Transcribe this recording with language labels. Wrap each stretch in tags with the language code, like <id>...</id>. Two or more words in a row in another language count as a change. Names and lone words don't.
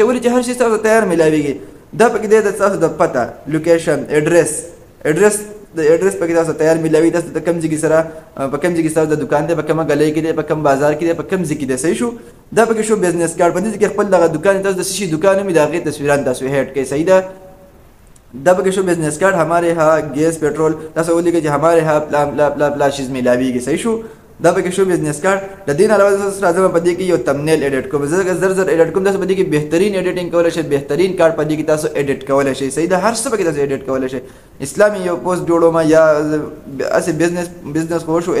<ps>ولې چې هر شی تاسو تیار میلاویږي. دا پکې دی د تاسو د پته، لوکیشن، ایډرس د ایډرس پکې تاسو تیار میلاوي. تاسو ته کوم ځای کې سره په کوم ځای کې تاسو د دکان دی، په کومه ګلۍ کې دی، په کوم بازار کې دی، په کوم ځای کې دی، صحیح شو. دا پکې شو بزنس کارډ. په دې کې خپل دغه دکان تاسو د څه شي دکان وي د هغې تصویران تاسو هیډ کړئ، صحیح ده. دا پکې شو بزنس کارډ.</ps> <ur>ہمارے یہاں گیس پیٹرول</ur> <ps>تاسو ولیکئ چې</ps> <ur>ہمارے یہاں</ur> <ps>پلا چیز میلاویږي، صحیح شو. دا پکې شو بزنس کارډ. د دې نه علاوه تاسو راځم په دې کې یو تمنیل ایډیټ کوم. زه زر ایډیټ کوم. تاسو په دې کې بهترین ایډیټینګ کولی شئ، بهترین کارډ په دې کې تاسو ایډیټ کولی شئ، صحیح ده. هر څه پکې تاسو ایډیټ کولی شئ. اسلامي یو پوسټ جوړوم یا هسې بزنس خو شو.</ps>